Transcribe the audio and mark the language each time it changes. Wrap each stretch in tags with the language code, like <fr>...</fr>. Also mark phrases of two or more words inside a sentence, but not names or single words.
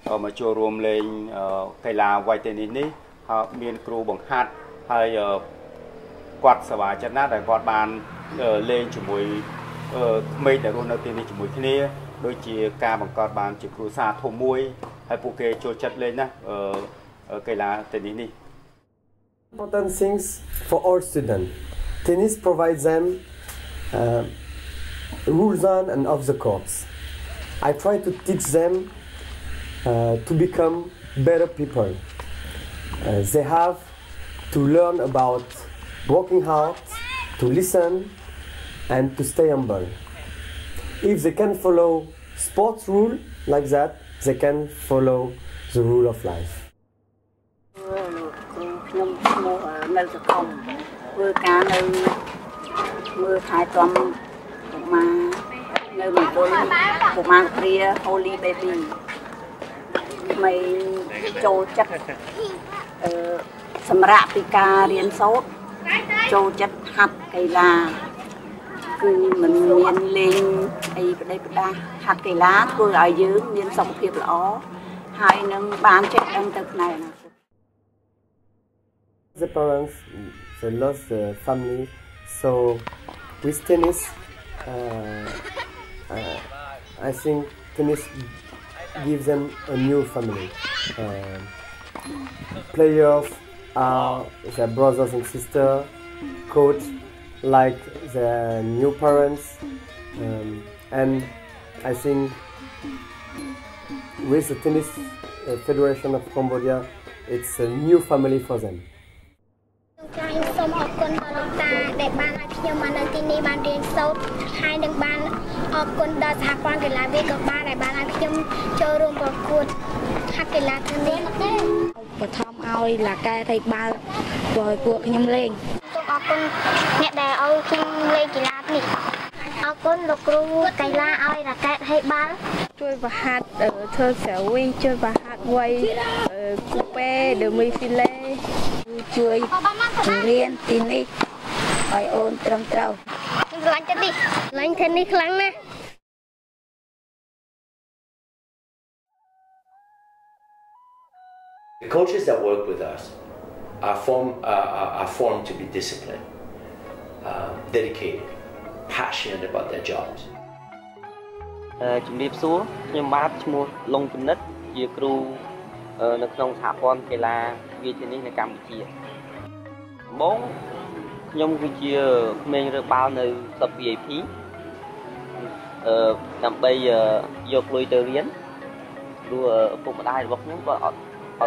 <km>មកចូលរួមលេងកីឡាវាយតេនីសនេះហើយមានគ្រូបង្ហាត់ហើយគាត់សប្បាយចិត្តណាស់ដែលគាត់បានលេងជាមួយក្មេងដែលរស់នៅទីនេះជាមួយគ្នាដូចជាការបង្កើតបានជាគ្រួសារធំមួយហើយពួកគេចូលចិត្តលេងណាកីឡាតេនីសនេះ</km> <en>Important things for all students. Tennis provides them rules on and off the courts. I try to teach them to become better people. They have to learn about working hard, to listen, and to stay humble. If they can follow sports rule like that, they can follow the rule of life.</en> <km>ខ្ញុំឈ្មោះនៅសកលធ្វើការនៅមើលថែទាំកុមារនៅមង្គលកុមារព្រា Holy Baby ក្មេងចូលចិត្ត សម្រាប់ពីការរៀនសូត្រចូលចិត្តហាត់កីឡាគឺមិនមានលេងអីប្រដេប្រដាសហាត់កីឡាធ្វើឲ្យយើងមានសុខភាពល្អហើយនឹងបានចេះដឹងទៅផ្នែកអនាគត</km> <en>The parents, they lost the family, so with tennis, I think tennis gives them a new family. Players are their brothers and sisters, coach like their new parents, and I think with the Tennis Federation of Cambodia, it's a new family for them.</en> <km>សូមអរគុណដល់លោកតាដែលបានឲ្យខ្ញុំមកនៅទីនេះបានរៀនសូត្រហើយនឹងបានអរគុណដល់សហព័ន្ធកីឡាវាយកូនបា ល់ដែលបានឲ្យខ្ញុំចូលរួមប្រកួតហាត់កីឡាទាំងនេះទេបឋមឲ្យឡាកែថៃបាល់ឲ្យពួកខ្ញុំលេងសូមអរគុណអ្នកដែលឲ្យខ្ញុំលេងកីឡានេះអរគុណលោកគ្រូកីឡាឲ្យឡាកែថៃបាល់ជួយបង្ហាត់ធ្វើស្រវីជួយបង្ហាត់វ័យគូពេដឺមីហ្វីឡេជួយរៀនទីនេះឲ្យអូនត្រឹមត្រូវខ្ញុំស្រឡាញ់ទីនេះស្រឡាញ់ទីនេះខ្លាំងណាស់</km> <en>The coaches that work with us are formed to be disciplined, dedicated, passionate about their jobs.</en> <km>ជំរាបសួរខ្ញុំបាទឈ្មោះលងពិនិត្យជាគ្រូនៅក្នុងសហព័ន្ធកីឡាវាយតេនីសនៅកម្ពុជាដំបូងខ្ញុំគឺជាក្មេងរើបាល់នៅក្លឹប VIP ដើម្បីយកលុយទៅរៀនព្រោះឪពុកម្ដាយរបស់ខ្ញុំក៏អ</km>